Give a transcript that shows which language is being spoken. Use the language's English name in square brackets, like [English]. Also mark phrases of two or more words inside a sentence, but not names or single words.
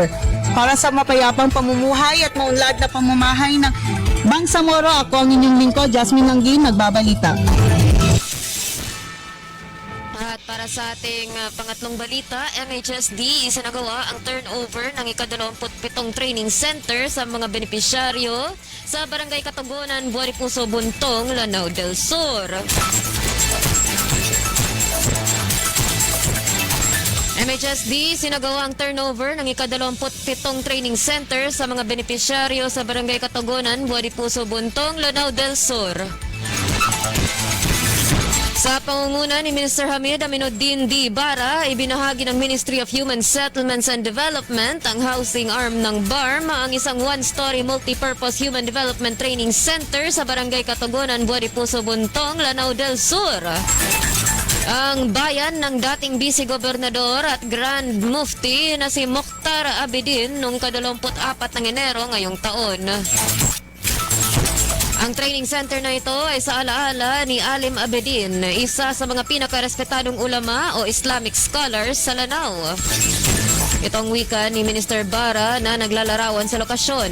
[Filipino] Para sa mapayapang pamumuhay at maunlad na pamumuhay ng Bangsamoro, ako ang inyong lingkod, Jasmine Langgin, nagbabalita. At para sa ating pangatlong balita, MHSD isinagawa ang turnover ng ika-27 [English] training center [Filipino] sa mga benepisyaryo sa Barangay Katugunan, Buaripuso, Buntong, Lanao del Sur. MHSD sinagawa ang turnover ng ika-27 [English] training center [Filipino] sa mga benepisyaryo sa Barangay Katugunan, Buaripuso, Buntong, Lanao del Sur. Sa pangunguna ni Minister Hamid Aminuddin D. Bara, ibinahagi ng Ministry of Human Settlements and Development ang [English] housing arm [Filipino] ng BARM ang isang [English] one-story multi-purpose human development training center [Filipino] sa Barangay Katogonan, Buaripuso, Buntong, Lanao del Sur. Ang bayan ng dating Vice Gobernador at Grand Mufti na si Mokhtar Abidin noong 24 ng Enero ngayong taon. Ang training center na ito ay sa alaala ni Alim Abedin, isa sa mga pinakarespetadong ulama o [English] Islamic scholars [Filipino] sa Lanao. Itong wika ni Minister Bara na naglalarawan sa lokasyon.